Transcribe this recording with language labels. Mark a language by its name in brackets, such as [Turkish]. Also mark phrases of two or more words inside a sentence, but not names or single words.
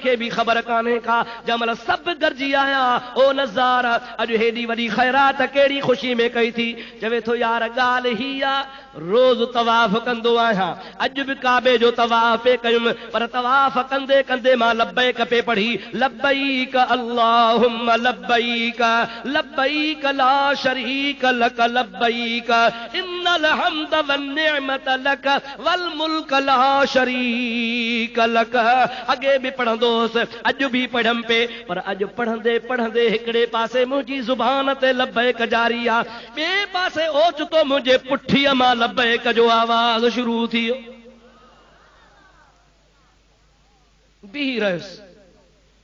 [Sindhi] खे बि ख़बर कान्हे का जंहिंमहिल सभु गॾिजी आया ओ नज़ार अॼु हेॾी वॾी ख़ैरात कहिड़ी ख़ुशी में कई थी चवे थो यार ॻाल्हि ही आहे रोज़ तवाफ़ कंदो आहियां अॼु बि काबे जो तवाफ़ पे कयुमि पर तवाफ़ कंदे कंदे मां [Arabic] लब्बैक [Sindhi] पे पढ़ी [Arabic] لبيك اللهم لبيك لبيك لا شريك لك لبيك إن الحمد والنعمة لك والملك لا شريك لك [Sindhi] अॻे बि पढ़ंदोसि अॼु बि पढ़म पे पर अॼु पढ़ंदे पढ़ंदे हिकिड़े पासे मुंहिंजी ज़ुबान ते लब्बैक जारी आहे ॿिए पासे ओचितो मुंहिंजे पुठीअ मां लब्बैक जो आवाज़ शुरू थी वियो बीह रहियुसि